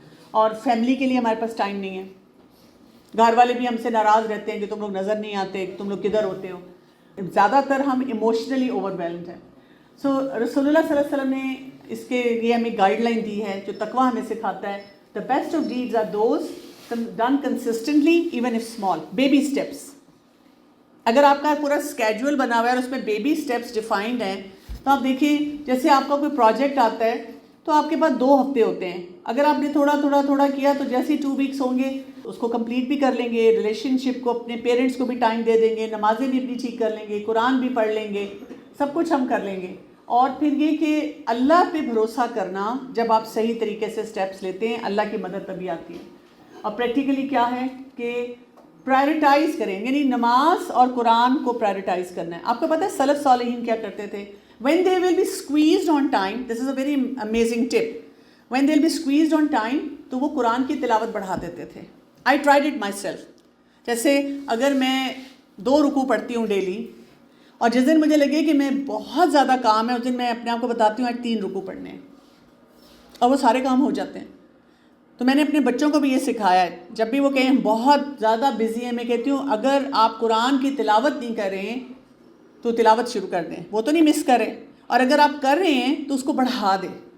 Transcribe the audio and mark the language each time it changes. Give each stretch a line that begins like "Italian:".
Urdu: اور فیملی کے لیے ہمارے پاس ٹائم نہیں ہے. گھر والے بھی ہم سے ناراض رہتے ہیں کہ تم لوگ نظر نہیں آتے, تم لوگ کدھر ہوتے ہو. زیادہ تر ہم ایموشنلی اوور ویلمڈ ہیں. سو رسول اللہ صلی اللہ علیہ وسلم نے اس کے لیے ہمیں گائیڈ لائن دی ہے جو تقویٰ ہمیں سکھاتا ہے.
English: The best of deeds are those done consistently even if small. Baby steps.
Urdu: اگر آپ کا پورا اسکیجول بنا ہوا ہے اور اس میں بیبی اسٹیپس ڈیفائنڈ ہیں تو آپ دیکھیں, جیسے آپ کا کوئی پروجیکٹ آتا ہے تو آپ کے پاس 2 ہفتے ہوتے ہیں. اگر آپ نے تھوڑا کیا تو جیسے 2 ویکس ہوں گے اس کو کمپلیٹ بھی کر لیں گے, ریلیشن شپ کو, اپنے پیرنٹس کو بھی ٹائم دے دیں گے, نمازیں بھی اپنی ٹھیک کر لیں گے, قرآن بھی پڑھ لیں گے, سب کچھ ہم کر لیں گے. اور پھر یہ کہ اللہ پہ بھروسہ کرنا, جب آپ صحیح طریقے سے سٹیپس لیتے ہیں اللہ کی مدد تبھی آتی ہے. اور پریکٹیکلی کیا ہے کہ پرائرٹائز کریں, یعنی نماز اور قرآن کو پرائرٹائز کرنا ہے. آپ کو پتہ ہے سلف صالحین کیا کرتے تھے,
English: when they will be squeezed on time, this is a very amazing tip, when they will be squeezed on time
Urdu: تو وہ قرآن کی تلاوت بڑھا دیتے تھے.
English: I tried it myself.
Urdu: جیسے اگر میں 2 رکوع پڑھتی ہوں ڈیلی, اور جس دن مجھے لگے کہ میں بہت زیادہ کام ہے اس دن میں اپنے آپ کو بتاتی ہوں آج 3 رکوع پڑھنے ہیں, اور وہ سارے کام ہو جاتے ہیں. تو میں نے اپنے بچوں کو بھی یہ سکھایا ہے, جب بھی وہ کہیں ہم بہت زیادہ بزی ہیں, میں کہتی ہوں اگر آپ قرآن کی تلاوت نہیں کر رہے ہیں تو تلاوت شروع کر دیں, وہ تو نہیں مس کریں, اور اگر آپ کر رہے ہیں تو اس کو بڑھا دیں.